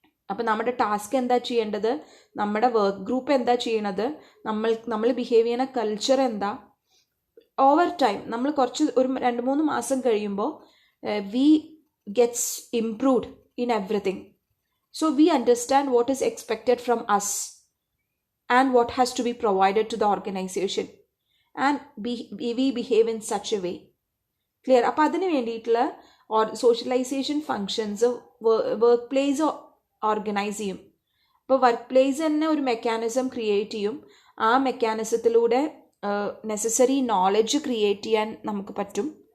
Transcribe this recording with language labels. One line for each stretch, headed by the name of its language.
Malayalam: അപ്പോൾ നമ്മുടെ ടാസ്ക് എന്താ ചെയ്യേണ്ടത്, നമ്മുടെ വർക്ക് ഗ്രൂപ്പ് എന്താ ചെയ്യണത്, നമ്മൾ ബിഹേവ് ചെയ്യുന്ന കൾച്ചർ എന്താ.
English: over time
Malayalam: നമ്മൾ ഒരു 2-3 മാസം കഴിയുമ്പോൾ
English: We gets improved in everything. So we understand what is expected from us and what has to be provided to the organization and we behave in such a way. Clear?
Malayalam: അപ്പോൾ അതിന് വേണ്ടിയിട്ടുള്ള socialisation functions work place organise ചെയ്യും. അപ്പോൾ work place തന്നെ ഒരു mechanism create ചെയ്യും. ആ മെക്കാനിസത്തിലൂടെ necessary knowledge create ചെയ്യാൻ നമുക്ക് പറ്റും.